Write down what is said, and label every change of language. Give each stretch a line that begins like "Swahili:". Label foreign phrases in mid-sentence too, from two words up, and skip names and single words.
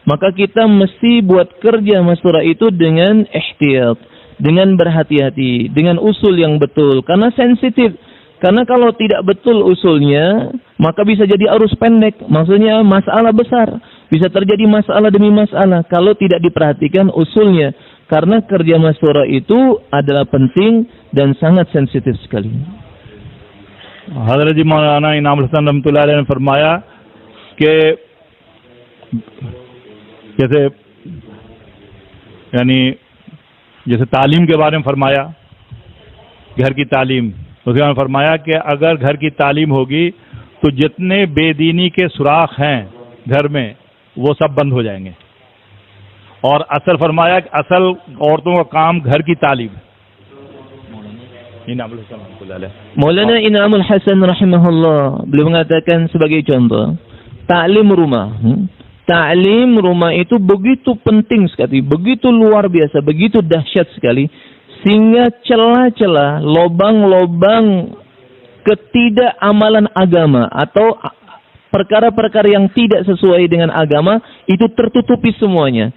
Indonesian: maka kita mesti buat kerja masyurah itu dengan ihtiyat, dengan berhati-hati, dengan usul yang betul, karena sensitif. Karena kalau tidak betul usulnya, maka bisa jadi arus pendek, maksudnya masalah besar. Bisa terjadi masalah demi masalah kalau tidak diperhatikan usulnya. Karena kerja masyurah itu adalah penting dan sangat sensitif sekali.
Urdu: حضرت جی مولانا انعام الحسن
Arabic: رحمة الله عليه
Urdu: نے فرمایا کہ جیسے تعلیم کے بارے میں فرمایا، گھر کی تعلیم، اس کے بعد فرمایا کہ اگر گھر کی تعلیم ہوگی تو جتنے بے دینی کے سوراخ ہیں گھر میں وہ سب بند ہو جائیں گے. اور اصل فرمایا کہ اصل عورتوں کا کام گھر کی تعلیم.
Indonesian: Maulana Inamul Hasan rahimahullah beliau mengatakan sebagai contoh, taklim rumah. Taklim rumah itu begitu penting sekali, begitu luar biasa, begitu dahsyat sekali, sehingga celah-celah, lobang-lobang ketidakamalan agama atau perkara-perkara yang tidak sesuai dengan agama itu tertutupi semuanya.